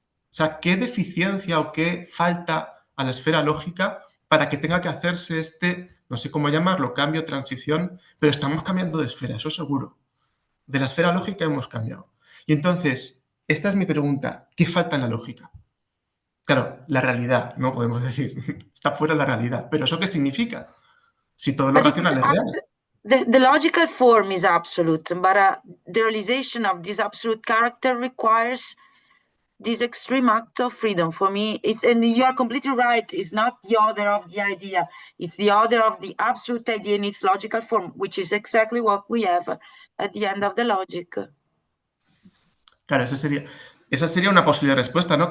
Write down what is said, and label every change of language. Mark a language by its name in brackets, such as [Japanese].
[Spanish] O sea, ¿qué deficiencia o qué falta a la esfera lógica para que tenga que hacerse no sé cómo llamarlo, cambio, transición, pero estamos cambiando de esfera, eso seguro. De la esfera lógica hemos cambiado. Y entonces, esta es mi pregunta, ¿qué falta en la lógica? Claro, la realidad, no podemos decir, está fuera de la realidad, pero ¿eso qué significa? Si todo lo [English] But it is [Spanish] racional es real. [English] the logical form is absolute, but the realization of this absolute character requires this extreme act of freedom. For me, and you are completely right, it's not the order of the idea, it's the order of the absolute idea in its logical form, which is exactly what we have at the end of the logic. [Spanish] Claro, esa sería una posible respuesta, ¿no?